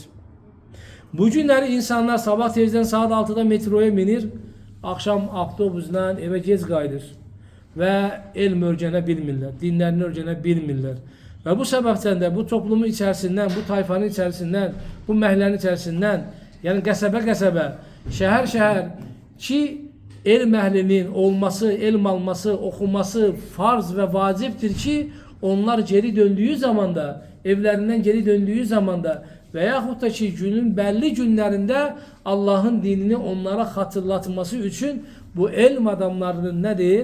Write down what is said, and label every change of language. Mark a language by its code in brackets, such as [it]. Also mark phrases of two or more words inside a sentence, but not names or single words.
[tr] Bu günleri insanlar sabah tezden saat 6'da metroya binir, akşam avtobusla eve gec qayıdır ve elm öğrene bilmirlər, dinlerini öğrene bilmirlər. Ve bu sebepten de bu toplumun içerisinden, bu tayfanın içerisinden, bu məhəllənin içerisinden, yani [az] qəsəbə-qəsəbə, şəhər-şəhər ki elm əhlinin olması, elm alması, [tr] okuması farz ve vaciptir ki onlar geri döndüğü zamanda, evlerinden geri döndüğü zamanda veyahut da ki günün belli günlerinde Allah'ın dinini onlara hatırlatması için bu elm adamlarının nedir?